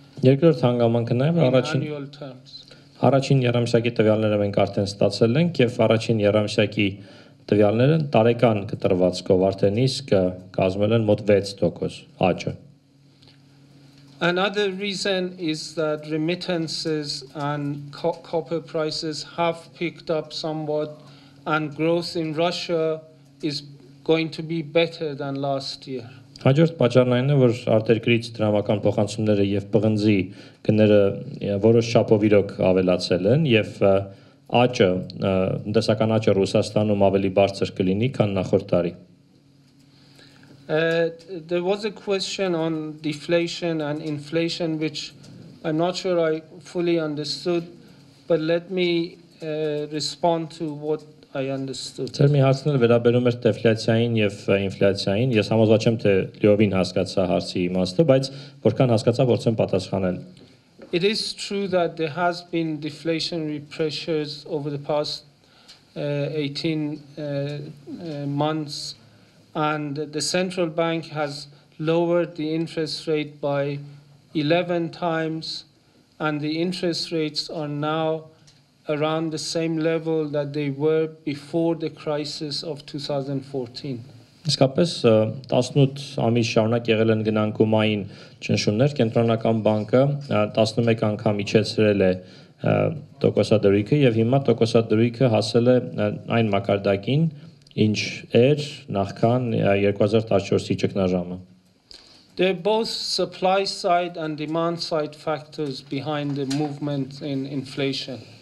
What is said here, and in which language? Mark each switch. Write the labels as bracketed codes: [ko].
[hy] Երկրորդ հանգամանքը նաև [en] annual terms. [hy] Առաջին երամսյակի տվյալները մենք արդեն ստացել ենք եւ առաջին երամսյակի տվյալները տարեկան կտրվածքով արդեն իսկ կազմել են մոտ 6% աճը։ [en] Another reason is that remittances and copper prices have picked up somewhat, and growth in Russia is going to be better than last year. [hy] Հաջորդ պատճառն այն է, որ արտերկրից դրամական փոխանցումները եւ պղնձի գները որոշ չափով իրոք ավելացել են եւ աճը, տնտեսական աճը Ռուսաստանում ավելի բարձր կլինի, քան նախորդ տարի։ [en] There was a question on deflation and inflation, which I'm not sure I fully understood, but let me respond to what I understood. [hy] Ձեր մի հարցն էլ վերաբերում էր դեֆլյացիային եւ ինֆլյացիային։ Ես համոզված եմ, թե լիովին հասկացա հարցի իմաստը, բայց որքան հասկացա, փորձեմ պատասխանել։ [en] It is true that there has been deflationary pressures over the past 18 months, and the central bank has lowered the interest rate by 11 times, and the interest rates are now around the same level that they were before the crisis of 2014. [hy] Իսկապես 18 ամիս շարունակ եղել են գնանկումային ճնշումներ, կենտրոնական բանկը 11 անգամ իջեցրել է տոկոսադրույքը եւ հիմա տոկոսադրույքը հասել է այն մակարդակին, ինչ էր նախքան 2014-ի ճգնաժամը։ [en] There are both supply side and demand side factors behind the movement in inflation.